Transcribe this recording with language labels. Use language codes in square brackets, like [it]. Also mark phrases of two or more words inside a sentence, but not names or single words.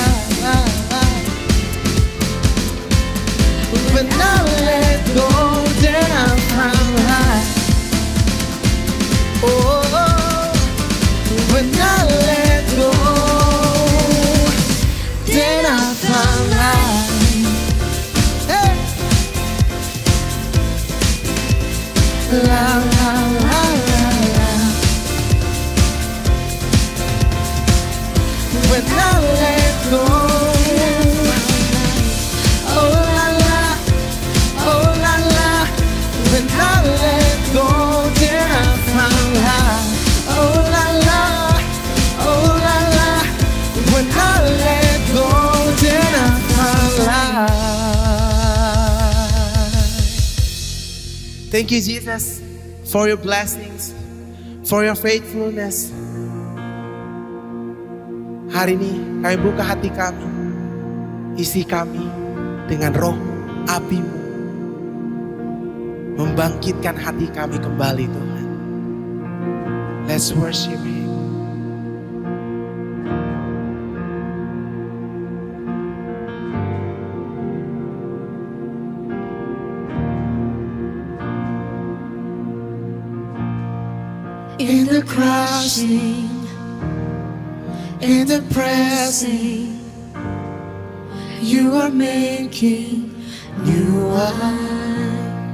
[en] When I let go, then I found life. Oh, when I let go, then I found life. Hey. La la la la la. When I let go, oh la la, oh la la. When I let go, then I found life. Oh la la, oh la la. When I let go, then I found life. Thank you, Jesus, for your blessings, for your faithfulness. [id] Hari ini kami buka hati kami isi kami dengan roh api-Mu. Membangkitkan hati kami kembali Tuhan. [en] Let's worship Him. In the crushing, in the pressing, You are making new wine.